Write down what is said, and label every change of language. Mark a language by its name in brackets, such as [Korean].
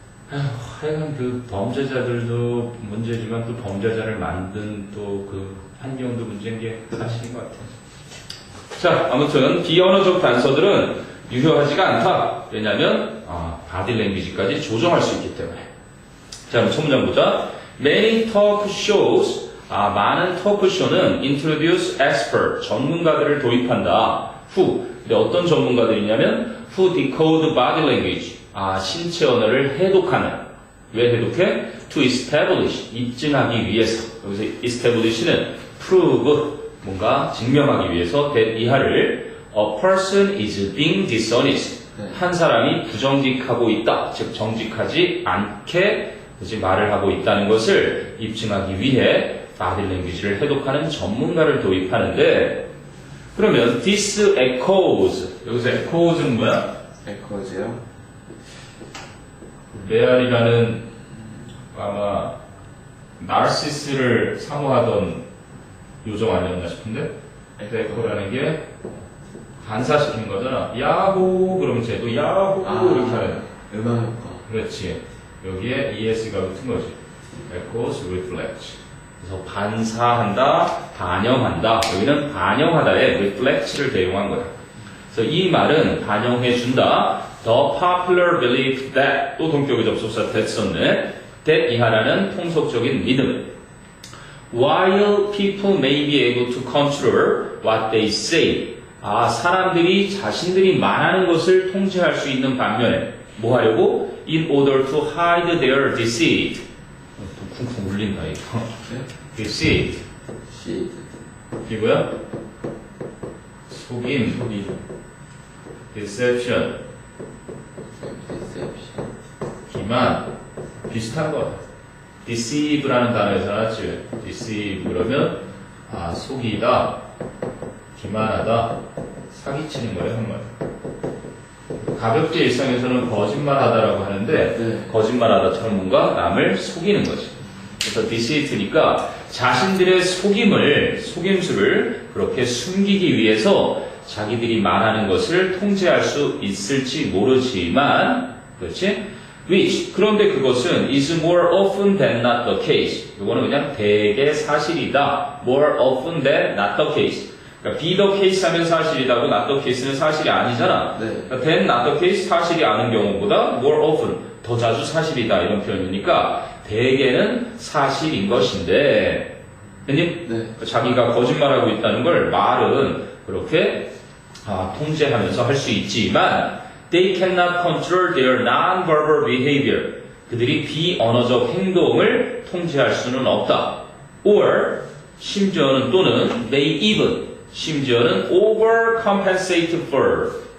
[Korean] 하여간 그 범죄자들도 문제지만 또 범죄자를 만든 또 그 환경도 문제인 게 사실인 것 같아요. 자, 아무튼 비언어적 단서들은 유효하지가 않다. 왜냐하면 바디 랭귀지까지 조정할 수 있기 때문에. 자, 그럼 첫 문장 보자. [English] Many talk shows [Korean] 많은 토크쇼는 [English] introduce expert [Korean] 전문가들을 도입한다. who 근데 어떤 전문가들이냐면 [English] who decode body language [Korean] 신체 언어를 해독하는 왜 해독해? [English] to establish [Korean] 입증하기 위해서 여기서 establish는 [English] prove [Korean] 뭔가 증명하기 위해서 [English] that 이하를 a person is being dishonest [Korean] 네. 한 사람이 부정직하고 있다 즉 정직하지 않게 그치, 말을 하고 있다는 것을 입증하기 위해 body language를 해독하는 전문가를 도입하는데 그러면 [English] this echoes [Korean] 여기서 echoes는 뭐야? 에코즈요? 레알이라는 아마 나르시스를 사모하던 요정 아니었나 싶은데 에코라는 게 반사시키는 거잖아. 야호 그러면 쟤도 야호 이렇게 하는. 음악 효과. 그렇지. 여기에 ES가 붙은 거지. [English] echoes, reflect. [Korean] 그래서 반사한다, 반영한다. 여기는 반영하다에 reflect를 대용한 거야. 그래서 이 말은 반영해준다. [English] The popular belief that [Korean] 또 동격의 접속사 that 썼네. that 이하라는 통속적인 믿음. [English] While people may be able to control what they say. [Korean] 사람들이 자신들이 말하는 것을 통제할 수 있는 반면에 뭐 하려고? [English] In order to hide their deceit. [Korean] 또 쿵쿵 울린다 이거. 네? [English] deceit. [Korean] 시드. 이게 뭐야? 속임. 소리. [English] deception. [Korean] 리셉션. 기만. 비슷한 거야. deceive라는 단어에서 나왔지. deceive 그러면 속이다. 기만하다. 사기치는 거예요, 정말. 가볍게 일상에서는 거짓말하다라고 하는데 네. 거짓말하다처럼 뭔가 남을 속이는 거지. 그래서 deceit니까 자신들의 속임수를 그렇게 숨기기 위해서 자기들이 말하는 것을 통제할 수 있을지 모르지만, 그렇지? [English] Which [Korean] 그런데 그것은 [English] is more often than not the case. [Korean] 이거는 그냥 대개 사실이다. [English] More often than not the case. [Korean] 그러니까 be the case 하면 사실이다고 [English] not the case [Korean] 는 사실이 아니잖아. 네. 그러니까 [English] than not the case [Korean] 사실이 아닌 경우보다 [English] more often [Korean] 더 자주 사실이다 이런 표현이니까 대개는 사실인 것인데 형님 네. 자기가 거짓말하고 있다는 걸 말은 그렇게 통제하면서 할 수 있지만 [English] they cannot control their non-verbal behavior [Korean] 그들이 비언어적 행동을 통제할 수는 없다. [English] or [Korean] 심지어는 또는 [English] may even [Korean] 심지어는 [English] overcompensate for.